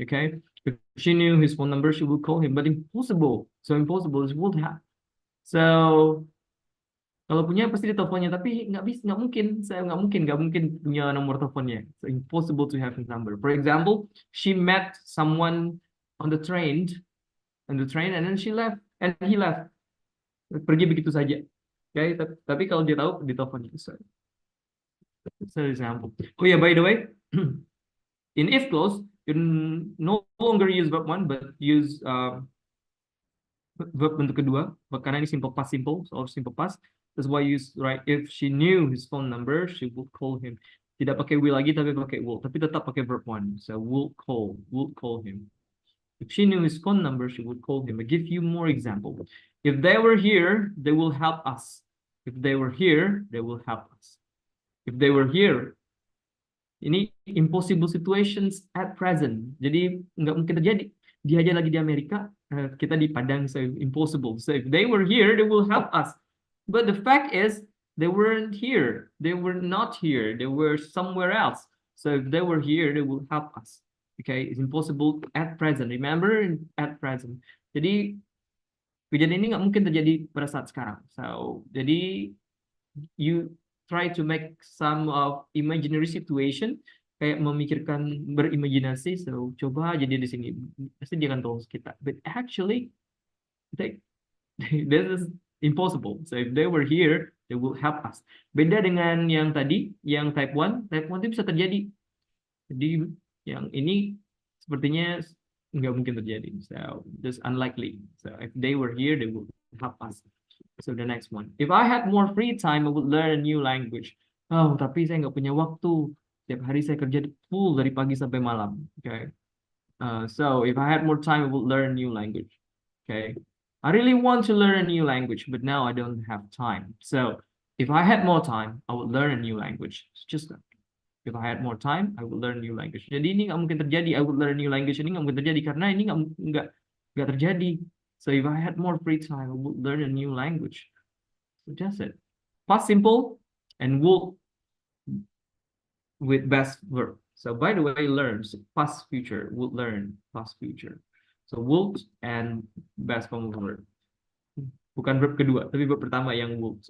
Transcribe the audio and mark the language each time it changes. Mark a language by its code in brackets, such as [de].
[en] Okay, if she knew his phone number, she would call him. But impossible. So impossible is would have. [id] So kalau punya pasti diteleponnya, tapi nggak mungkin. Saya nggak mungkin punya nomor teleponnya. [en] So impossible to have his number. For example, she met someone on the train, and then she left, and he left. [id] Pergi begitu saja. Okay, tapi kalau dia tahu diteleponnya. [en] So example. Oh yeah, by the way, in if clause, you no longer use verb 1, but use verb [id] bentuk kedua. Karena ini [en] simple past simple or simple past. That's why you use right. If she knew his phone number, she would call him. [id] Tidak pakai will lagi, tapi pakai will. Tapi tetap pakai verb 1. [en] So would call him. If she knew his phone number, she would call him. I give you more example. If they were here, they will help us. If they were here, they will help us. If they were here, ini impossible situations at present. [id] Jadi nggak mungkin terjadi. Dia aja lagi di Amerika, kita di Padang, [en] so impossible. So if they were here, they will help us. But the fact is, they weren't here. They were not here. They were somewhere else. So if they were here, they will help us. Okay, it's impossible at present. Remember, at present. [id] Jadi kejadian ini nggak mungkin terjadi pada saat sekarang. [en] So jadi you try to make some of imaginary situation, [id] kayak memikirkan berimajinasi. So coba jadi di sini, pasti dia akan tolong kita. [en] But actually, this is impossible. So if they were here, they will help us. [id] Beda dengan yang tadi, yang type 1 itu bisa terjadi. Jadi yang ini sepertinya nggak mungkin terjadi. [en] So just unlikely. So if they were here, they will help us. So the next one. If I had more free time, I would learn a new language. [id] Oh, tapi saya nggak punya waktu. Setiap hari saya kerja full dari pagi sampai malam. [en] Okay. So if I had more time, I would learn a new language. Okay. I really want to learn a new language, but now I don't have time. So if I had more time, I would learn a new language. It's just that. If I had more time, I would learn a new language. [id] Jadi ini nggak mungkin terjadi. [en] I would learn a new language. [id] Ini nggak mungkin terjadi karena ini nggak terjadi. [en] So if I had more free time, I would learn a new language. So that's it. Past simple and would with best verb. So by the way, learns past future, would learn past future. So would and best form of verb. [id] Bukan verb kedua, tapi verb pertama yang would.